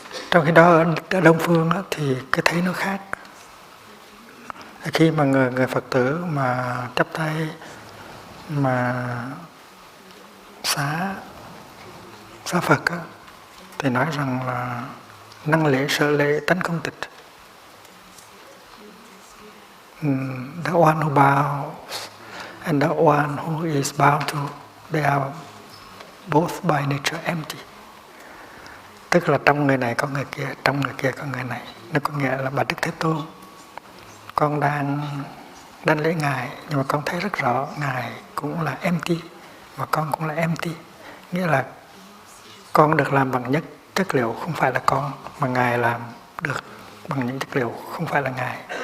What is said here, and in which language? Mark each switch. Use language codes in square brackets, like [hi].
[vi] Trong khi đó ở Đông phương đó, thì cái thấy nó khác. Khi mà người Phật tử mà chắp tay mà xá Phật á, thì nói rằng là năng lễ sở lễ tánh không tịch. [en] The one who bows and the one who is bowed to, they are both by nature empty. [vi] Tức là trong người này có người kia, trong người kia có người này. Nó có nghĩa là Bà Đức Thế Tôn, con đang lễ Ngài, nhưng mà con thấy rất rõ Ngài cũng là empty, và con cũng là empty. Nghĩa là con được làm bằng nhất chất liệu không phải là con, mà Ngài làm được bằng những chất liệu không phải là Ngài.